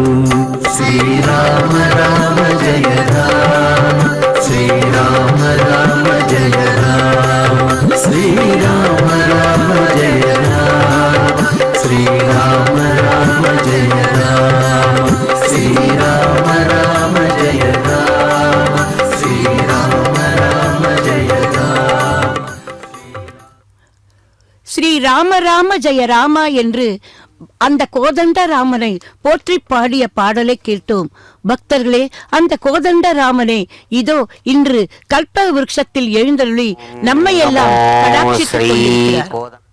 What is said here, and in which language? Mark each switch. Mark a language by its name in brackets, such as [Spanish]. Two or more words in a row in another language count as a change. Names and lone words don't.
[Telugu] శ్రీరామ రామ జయ రామ, శ్రీరామ రామ జయ రామ, శ్రీరామ రామ జయ రామ, శ్రీరామ రామ జయ రామ, శ్రీరామ రామ జయ రామ, శ్రీరామ రామ జయ రామ. [Tamil] ஸ்ரீ ராம ராம ஜெய ராமா என்று அந்த கோதண்ட ராமனை போற்றி பாடிய பாடலை கேட்டோம். பக்தர்களே, அந்த கோதண்ட ராமனே இதோ இன்று கல்ப விருட்சத்தில் எழுந்தருளி நம்மை எல்லாம் கடாட்சித்துக் கொண்டிருக்கிறார்.